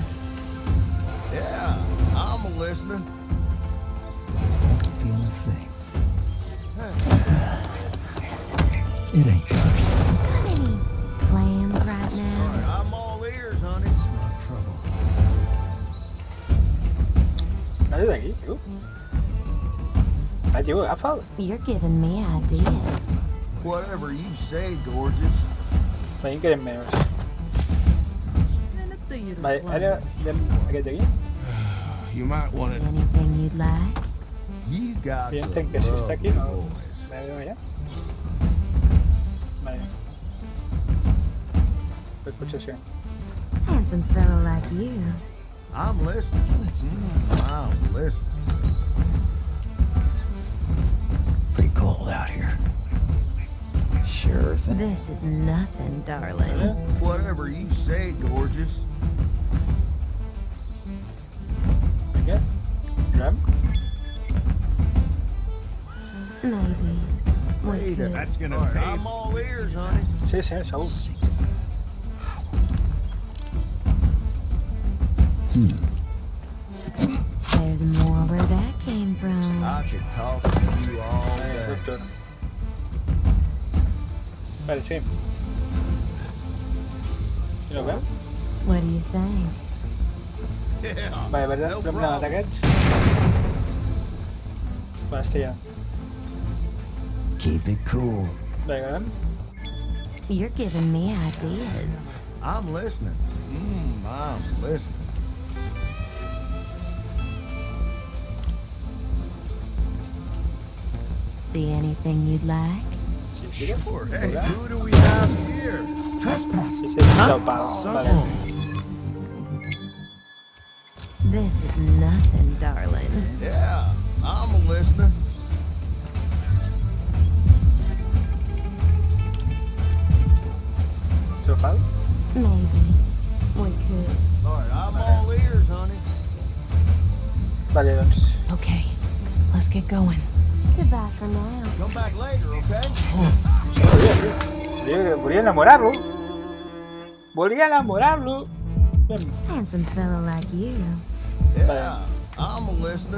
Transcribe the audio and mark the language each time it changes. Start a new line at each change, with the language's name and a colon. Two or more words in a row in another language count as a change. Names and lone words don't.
English: Yeah, I'm a listener. Don't feel a thing. It ain't personal. Got any plans right All now? right, I'm all ears, honey. Small trouble.
Catalan: No és d'aquí, tio. Va, tio, agafa'l.
English: You're giving me ideas. Whatever you say, gorgeous.
Catalan: Veiem que eren meus. Vale, ara anem aquest d'aquí.
English: You might want to. Anything you'd like? You got
Catalan: Jo
English: some
Catalan: entenc que si està aquí no...
English: lovely voice.
Catalan: A veure, allà. Vale. Pues potser sí.
English: Handsome fellow like you. I'm listening. I'm listening. Pretty cold out here. Sure thing. This is nothing, darling. Whatever you say, gorgeous.
Catalan: Vinga. Anem.
English: Maybe we Wait, could. that's gonna pay. I'm all ears, honey.
Catalan: Sí, sí, segur.
English: There's more where that came from. I could talk to you all day. Doctor.
Catalan: Vale, sí. I no ho veu?
English: What do you think? Yeah.
Catalan: Vale, verdad,
English: No
Catalan: l'hem anat
English: problem.
Catalan: aquest. Va, està ja.
English: Keep it cool.
Catalan: Vinga, anem.
English: You're giving me ideas. I'm listening. I'm listening. See anything you'd like?
Catalan: Sí, tira.
English: Sure. Hey,
Catalan: Hola.
English: who do we have here? Trespass.
Catalan: Sí, sí, és el pal. Vale.
English: This is nothing, darling. Yeah, I'm a listener.
Catalan: És el pal?
English: Maybe we could. All right, I'm all ears, honey.
Catalan: Vale, doncs...
English: Okay, let's get going. Goodbye for now. Come back later, okay?
Catalan: Volia enamorar-lo. Volia enamorar-lo. Anem.
English: Handsome fellow like you. Yeah, I'm a listener.